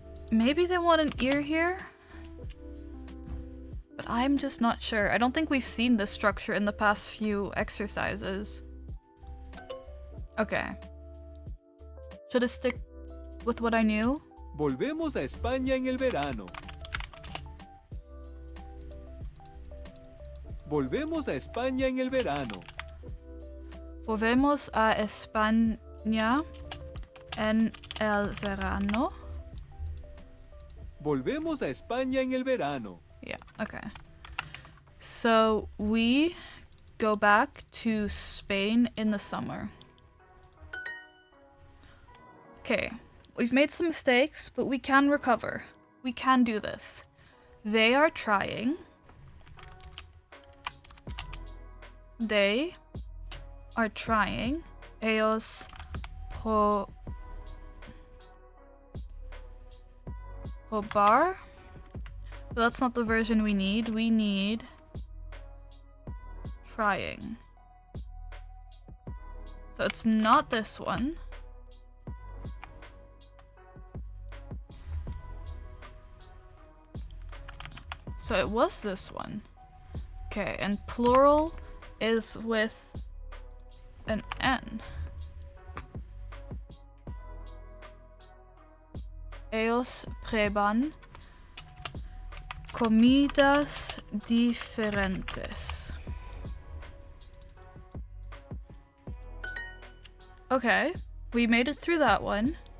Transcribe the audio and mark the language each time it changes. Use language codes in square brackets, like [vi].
[en] Maybe they want an ear here? But I'm just not sure. I don't think we've seen this structure in the past few exercises. Okay. Should I stick with what I knew? [es] Volvemos a España en el verano. Volvemos a España en el verano. Volvemos a España en el verano. Volvemos a España en el verano. [en] Yeah, okay. So we go back to Spain in the summer. Okay, we've made some mistakes, but we can recover. We can do this. They are trying. They are trying. [es] Ellos probar. [en] But that's not the version we need. We need trying. So it's not this one. So it was this one. Okay, and plural is with an N. [es] Ellos prueban comidas diferentes. [en] Okay, we made it through that one.